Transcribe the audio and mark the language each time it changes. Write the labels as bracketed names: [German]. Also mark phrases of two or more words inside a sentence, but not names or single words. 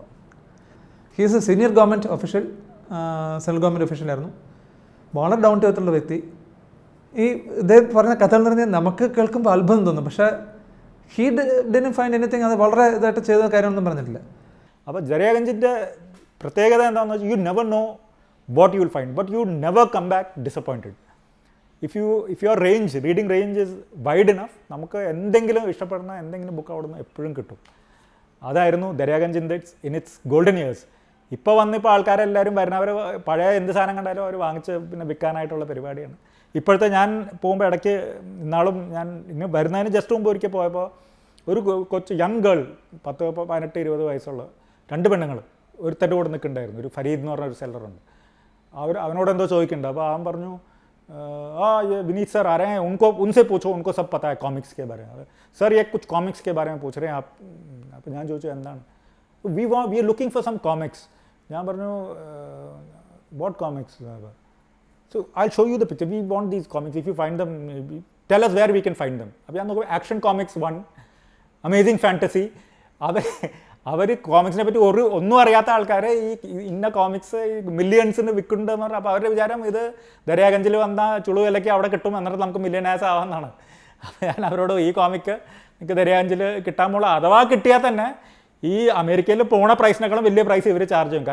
[English] he's a senior government official, central government ഒഫീഷ്യലായിരുന്നു. [Malayalam] വളരെ [English] down to [Malayalam] എർത്തുള്ള വ്യക്തി. ഈ ഇദ്ദേഹം പറഞ്ഞ കഥ എന്ന് പറഞ്ഞാൽ നമുക്ക് കേൾക്കുമ്പോൾ അത്ഭുതം തോന്നും, പക്ഷേ [English] he didn't find anything, [Malayalam] അത് വളരെ ഇതായിട്ട് ചെയ്ത കാര്യമൊന്നും പറഞ്ഞിട്ടില്ല. അപ്പോൾ ദരിയാഗഞ്ചിൻ്റെ പ്രത്യേകത എന്താണെന്ന് വെച്ചാൽ [English] you never know what you will find, but you never come back disappointed. if your reading range is wide enough, [Malayalam] നമുക്ക് എന്തെങ്കിലും ഇഷ്ടപ്പെടുന്ന എന്തെങ്കിലും ബുക്ക് അവിടെ നിന്ന് എപ്പോഴും കിട്ടും. അതായിരുന്നു ദരിയാഗഞ്ച് [English] in its golden years. [Malayalam] ഇപ്പോൾ വന്നിപ്പോൾ ആൾക്കാരെല്ലാവരും വരുന്നവർ പഴയ എന്ത് സാധനം കണ്ടാലും അവർ വാങ്ങിച്ച് പിന്നെ വിൽക്കാനായിട്ടുള്ള പരിപാടിയാണ്. ഇപ്പോഴത്തെ ഞാൻ പോകുമ്പോൾ ഇടയ്ക്ക് ഇന്നാളും ഞാൻ ഇന്ന് വരുന്നതിന് ജസ്റ്റ് മുമ്പ് ഒരിക്കൽ പോയപ്പോൾ ഒരു കൊച്ചു [English] young girl [Malayalam] 18-20 വയസ്സുള്ള 2 പെണ്ണുങ്ങൾ ഒരുത്തൻ്റെ കൂടെ നിൽക്കുന്നുണ്ടായിരുന്നു. ഒരു ഫരീദ് എന്ന് പറഞ്ഞ ഒരു സെല്ലറുണ്ട്. അവനോട് എന്തോ ചോദിക്കുന്നുണ്ട്. അപ്പോൾ അവൻ പറഞ്ഞു, [Hindi] ये विनीत सर आ रहे हैं, उनसे पूछो, उनको सब पता है कॉमिक्स के बारे में. सर ये कुछ कॉमिक्स के बारे में पूछ रहे हैं आप. [Malayalam] അപ്പോൾ ഞാൻ ചോദിച്ചു എന്താണ്? [English] we are looking for some comics. [Malayalam] ഞാൻ പറഞ്ഞു [English] what comics? so I show you the picture, we want these comics, if you find them tell us where we can find them. [Malayalam] അപ്പോൾ ഞാൻ നോക്കുമ്പോൾ ആക്ഷൻ കോമിക്സ് 1, അമേസിങ് ഫാൻറ്റസി. അവർ കോമിക്സിനെ പറ്റി ഒന്നും അറിയാത്ത ആൾക്കാരെ ഈ ഇന്ന കോമിക്സ് മില്യൺസിന് വിൽക്കുന്നുണ്ടെന്ന് പറഞ്ഞാൽ അപ്പോൾ അവരുടെ വിചാരം ഇത് ദരിയാഗഞ്ചിൽ വന്ന ചുളു വിലയ്ക്ക് അവിടെ കിട്ടും, എന്നിട്ട് നമുക്ക് മില്യണേഴ്സ് ആവാമെന്നാണ്. അപ്പോൾ ഞാൻ അവരോട് ഈ കോമിക്ക് എനിക്ക് ദരിയാഗഞ്ചിൽ കിട്ടാൻ പോലുള്ള, അഥവാ കിട്ടിയാൽ തന്നെ ഈ അമേരിക്കയിൽ പോണ പ്രൈസിനേക്കാളും വലിയ പ്രൈസ് ഇവർ ചാർജ് ചെയ്യും.